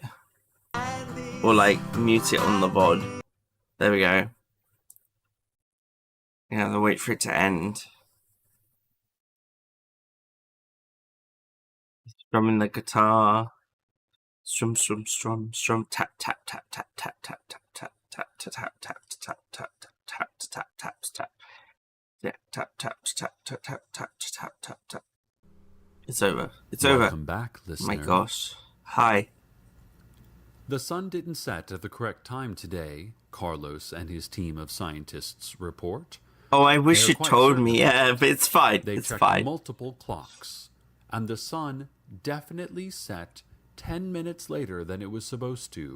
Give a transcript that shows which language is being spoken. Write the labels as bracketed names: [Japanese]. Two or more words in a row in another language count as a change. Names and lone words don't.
[English] Or like mute it on the VOD. There we go. Yeah, I'll wait for it to end. Strumming the guitar. Strum, strum, strum, strum, tap, tap, tap, tap, tap, tap, tap, tap, tap, tap, tap, tap, tap, tap, tap, tap, tap, tap. Yeah, tap, tap, tap, tap, tap, tap, tap, tap, tap. It's over. It's over. Welcome back, Oh listener. my gosh. Hi. The sun didn't set at the correct time today, Carlos and his team of scientists report. Oh, I wish They're you quite told certain me. Yeah, but it's fine. They It's checked fine. multiple clocks, and the sun definitely set 10 minutes later than it was supposed to.